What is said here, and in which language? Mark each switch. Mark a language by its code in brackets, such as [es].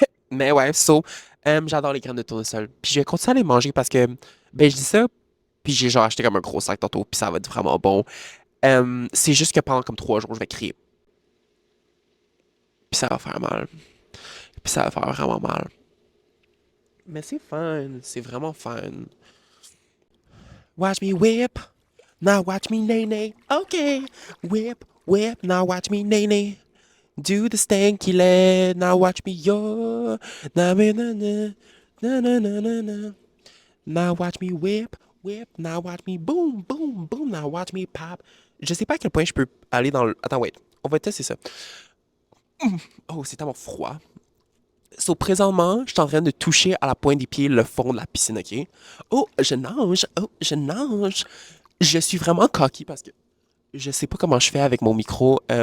[fr] Mais ouais, j'adore les graines de tournesol. Puis je vais continuer à les manger parce que, ben, je dis ça, puis j'ai genre acheté comme un gros sac tantôt, puis ça va être vraiment bon. C'est juste que pendant comme 3 jours, je vais crier. Puis ça va faire mal. Puis ça va faire vraiment mal. Mais c'est fun, c'est vraiment fun. [en] Watch me whip, now watch me nay nay. Okay, whip, whip, now watch me nay nay. Do the stanky leg, now watch me yo. Na na na na na na na na na. Now watch me whip, whip, now watch me boom, boom, boom, now watch me pop. [fr] Je sais pas à quel point je peux aller dans le... Attends, [en] wait, [fr] on va tester ça. Oh, c'est tellement froid. So, présentement, je suis en train de toucher à la pointe des pieds le fond de la piscine, ok? Oh, je nage. Je suis vraiment [en] cocky [fr] parce que je sais pas comment je fais avec mon micro.